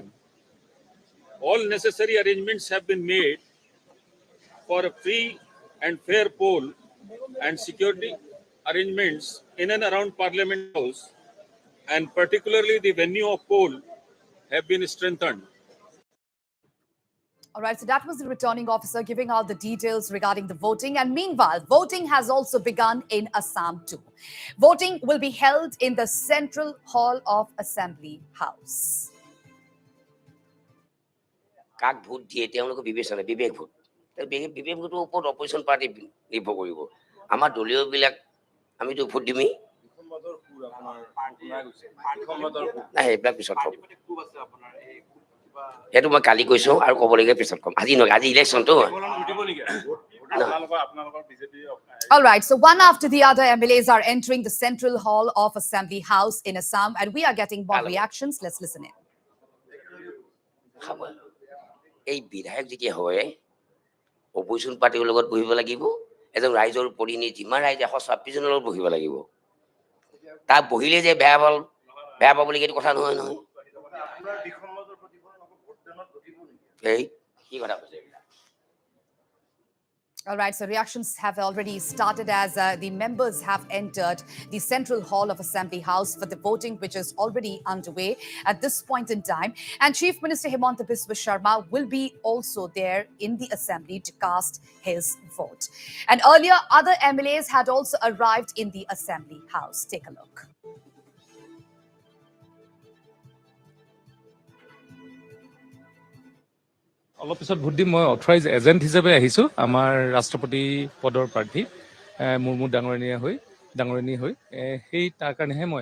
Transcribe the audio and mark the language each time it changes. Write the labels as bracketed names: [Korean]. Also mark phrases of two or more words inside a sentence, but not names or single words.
[English] All necessary arrangements have been made for a free and fair poll, and security arrangements in and around Parliament House, and particularly the venue of poll, have been strengthened. All right, so that was the returning officer giving out the details regarding the voting. And meanwhile, voting has also begun in Assam too. Voting will be held in the Central Hall of Assembly House. [Assamese] কাক ভোট দিয়ে তেওঁলোকে বিবেচনা বিবেক ভোট বিবেক ভোটৰ ওপৰত অপজিশ্যন পাৰ্টি নিৰ্ভৰ কৰিব আমাৰ দলীয়বিলাক আমিতো ভোট দিমেই নাই এইবিলাক পিছত হ'ব সেইটো মই কালি কৈছোঁ আৰু ক'বলগীয়া পিছত ক'ম আজি নহয় আজি ইলেকশ্যনটো [English] All right, so one after the other MLAs are entering the Central Hall of Assembly House in Assam, and we are getting more reactions. Let's listen in. [Assamese] এই বিধায়ক যেতিয়া হয় অপজিশ্যন পাৰ্টিৰ লগত বহিব লাগিব এজন ৰাইজৰ প্ৰতিনিধি যিমান ৰাইজে 126 জনৰ লগত বহিব লাগিব তাক বহিলে যে বেয়া পাবলগীয়া কথা নহয় নহয় এই কি কথা কৈছে [English] All right, so reactions have already started as the members have entered the Central Hall of Assembly House for the voting, which is already underway at this point in time. And Chief Minister Himanta Biswa Sharma will be also there in the assembly to cast his vote. And earlier, other MLAs had also arrived in the Assembly House. Take a look. [Assamese] অলপ পিছত ভোট দিম মই অথৰাইজ এজেণ্ট হিচাপে আহিছোঁ আমাৰ ৰাষ্ট্ৰপতি পদৰ প্ৰাৰ্থী মুৰ্মু ডাঙৰণী হৈ সেই তাৰ কাৰণেহে মই